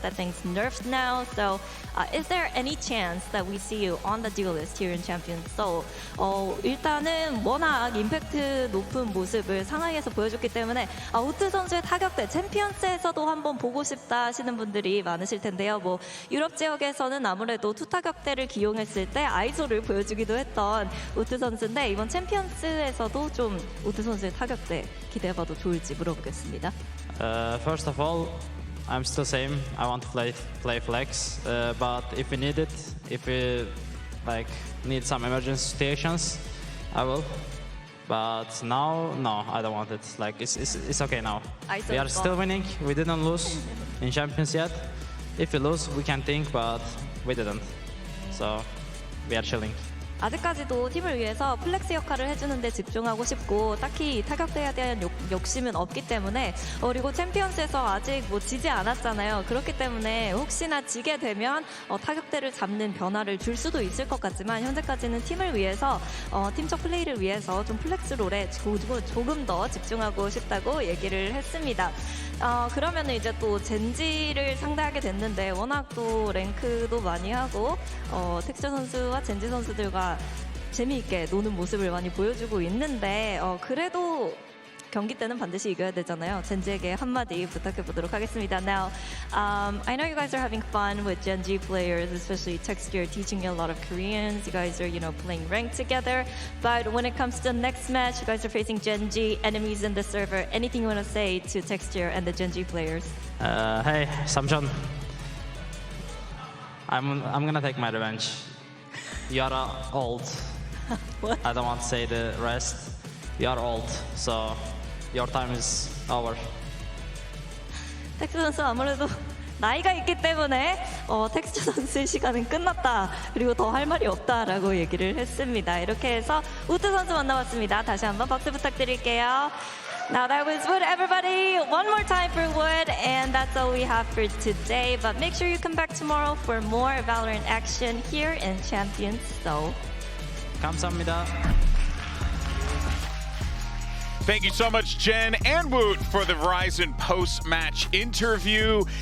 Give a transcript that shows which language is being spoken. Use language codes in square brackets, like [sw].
[en] That thing's nerfed now. So is there any chance that we see you on the duelist here in Champions Seoul? [ko] 일단은 워낙 임팩트 높은 모습을 상하이에서 보여줬기 때문에 우트 선수의 타격대 챔피언스에서도 한번 보고 싶다 하시는 분들이 많으실 텐데요. 뭐 유럽 지역에서는 아무래도 투 타격대를 기용했을 때 아이소를 보여주기도 했던 우트 선수인데 이번 챔피언스에서도 좀 우트 선수의 타격대 기대해봐도 좋을지 물어보겠습니다. [en] First of all, I'm still same. I want to play flex, but if we need it, if we like need some emergency situations, I will. But now, no, I don't want it. Like it's okay now. We are still winning. We didn't lose in Champions yet. If we lose, we can think, but we didn't. So we are chilling. [ko] 아직까지도 팀을 위해서 플렉스 역할을 해주는 데 집중하고 싶고 딱히 타격대에 대한 욕심은 없기 때문에 그리고 챔피언스에서 아직 뭐 지지 않았잖아요. 그렇기 때문에 혹시나 지게 되면 타격대를 잡는 변화를 줄 수도 있을 것 같지만 현재까지는 팀을 위해서 팀적 플레이를 위해서 좀 플렉스 롤에 조금 더 집중하고 싶다고 얘기를 했습니다. 그러면 이제 또 젠지를 상대하게 됐는데 워낙 또 랭크도 많이 하고 텍스처 선수와 젠지 선수들과 재미있게 노는 모습을 많이 보여주고 있는데 그래도 경기 때는 반드시 이겨야 되잖아요. 젠지에게 한마디 부탁해 보도록 하겠습니다. [en] Now, I know you guys are having fun with Gen G players, especially Texture teaching you a lot of Koreans. You guys are, playing ranked together. But when it comes to the next match, you guys are facing Gen G enemies in the server. Anything you want to say to Texture and the Gen G players? Hey, Samjon. I'm gonna take my revenge. You are old. What? I don't want to say the rest. You are old, so your time is over. [ko] 텍스처 선수 아무래도 나이가 있기 때문에 텍스처 선수의 시간은 끝났다. 그리고 더 할 말이 없다라고 얘기를 했습니다. 이렇게 해서 우드 선수 만나봤습니다. 다시 한번 박수 부탁드릴게요. [en] Now that was Wood, everybody. One more time for Wood, and that's all we have for today. But make sure you come back tomorrow for more Valorant action here in Champions Tour. [ko] 감사합니다. [en] Thank you so much, Jen and Woot, for the Verizon post-match interview.